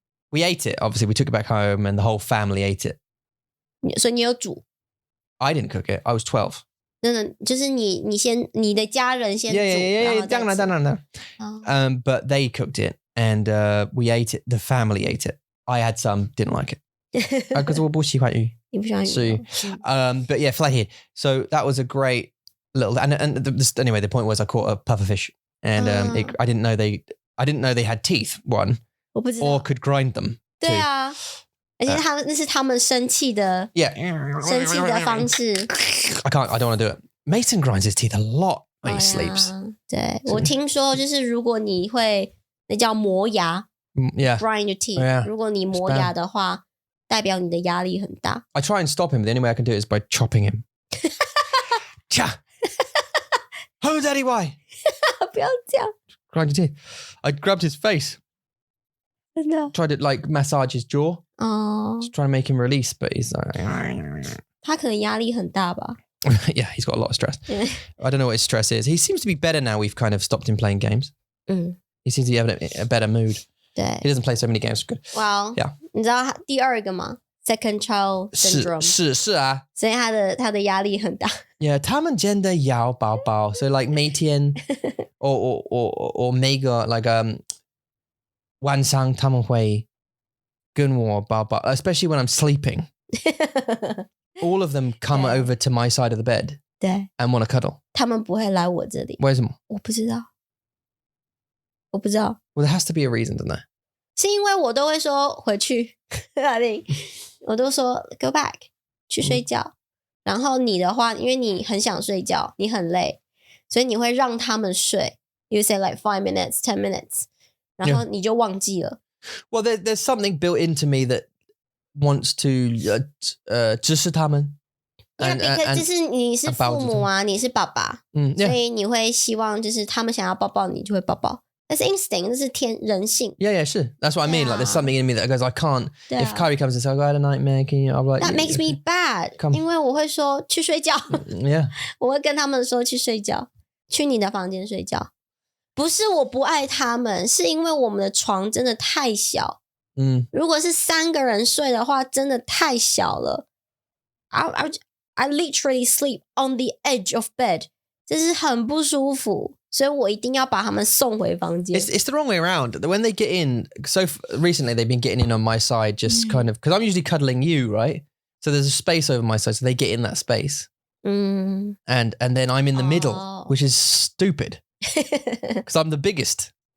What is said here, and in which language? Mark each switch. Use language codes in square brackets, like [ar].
[en] We ate it. Obviously, we took it back home and the whole family ate it. [zh] 所以你有煮 [en] I didn't cook it. I was 12. [zh] 真的就是你的家人先煮 [en] Yeah. 当然. But they cooked it and we ate it. The family ate it. I had some, didn't like it. [zh] Because 我不喜欢鱼。你不喜欢鱼。 [en] So, but yeah, flathead. So that was a great little. And anyway, the point was I caught a pufferfish, and I didn't know they had teeth. One, [zh] 我不知道 [en] or could grind them. [zh] 对啊，而且那是他们生气的 [en] Yeah. [zh] 生气的方式。 [en] I don't want to do it. Mason grinds his teeth a lot when he sleeps. [zh] 对，我听说就是如果你会那叫磨牙 [en] Yeah. grind your teeth， Yeah. [zh] 如果你磨牙的话，代表你的压力很大。 [en] I try and stop him. The only way I can do it is by chopping him. Cha. Oh, Daddy, why? [zh] 不要这样， [en] Grind your teeth. I grabbed his face. [zh] 真的 [en] Tried to like massage his jaw. [zh] 哦， [en] Just trying to make him release, but he's like... [zh] 他可能压力很大吧。 [en] Yeah, he's got a lot of stress. I don't know what his stress is. He seems to be better now. We've kind of stopped him playing games. He seems to be having a better mood. [zh] 对 [en] He doesn't play so many games. Good. Wow. Yeah. [zh] 你知道第二个吗 ？ [en] Second child syndrome. [zh] 是啊。所以他的压力很大。 Yeah, 他们真的要宝宝. [en] So like 每天 or 每个 like [zh] 晚上他们会跟我宝宝 [en] especially when I'm sleeping. All of them come over to my side of the bed [zh] 对 [en] and want to cuddle. [zh] 他们不会来我这里。为什么？我不知道。Well, [en] there has to be a reason, doesn't there? [zh] 是因为我都会说回去，我都说 [en] go back [zh] 去睡觉。然后你的话，因为你很想睡觉，你很累，所以你会让他们睡。 [en] You say like 5 minutes, 10 minutes, [zh] 然后你就忘记了。 [en] Well, there's something built into me that wants to [zh] 支持他们。 [en] Yeah, because [zh] 就是你是父母啊，你是爸爸，所以你会希望就是他们想要抱抱你就会抱抱。 [en] That's instinct. [zh] 那是人性。 [en] Yeah, sure. That's what I mean. Like, there's something in me that goes, I can't. If Kyrie comes and says, I had a nightmare, can you? I'm like, that makes me bad. [zh] 因为我会说去睡觉。 [en] Yeah. [zh] 我会跟他们说去睡觉，去你的房间睡觉。不是我不爱他们，是因为我们的床真的太小。如果是3个人睡的话，真的太小了。 [en] I literally sleep on the edge of bed. [zh] 这是很不舒服。所以我一定要把他们送回房间。 [en] It's the wrong way around. When they get in, so recently they've been getting in on my side, just kind of because I'm usually cuddling you, right? So there's a space over my side, so they get in that space, and then I'm in the middle, which is stupid because I'm the biggest.